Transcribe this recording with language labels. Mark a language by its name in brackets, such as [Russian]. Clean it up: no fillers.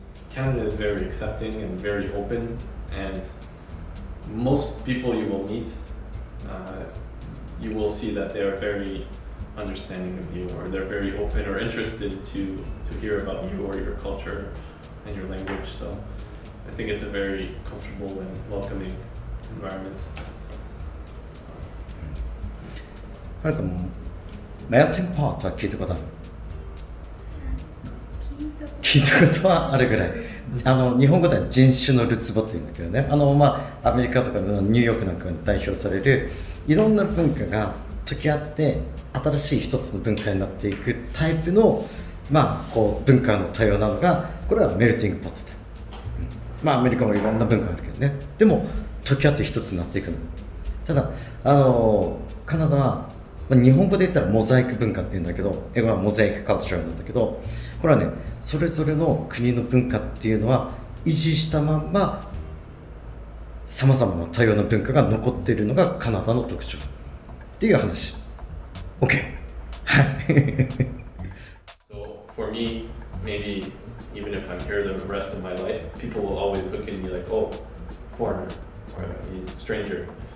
[English] Canada is very accepting and very open, and most people you will meet, you will see that they are very understanding of you, or they're very open or interested to hear about you or your culture and your language. So I think it's a very comfortable and welcoming environment. [Japanese] なんかメルティングポットは聞いたことある？聞いたことはあるぐらい。日本語では人種のるつぼっていうんだけどね。アメリカとかのニューヨークなんかに代表されるいろんな文化が溶け合って新しい一つの文化になっていくタイプのこう文化の多様なのがこれはメルティングポットで。アメリカもいろんな文化あるけどね。でも溶け合って一つになっていくの。ただカナダは日本語で言ったらモザイク文化っていうんだけど、英語はモザイクカルチャーなんだけど、これはね、それぞれの国の文化っていうのは維持したまんまさまざまな多様な文化が残っているのがカナダの特徴っていう話。 OK。 はい。 [English] So for me, maybe even if I'm here the rest of my life, people will always look at me like, oh, foreigner, or he's a stranger.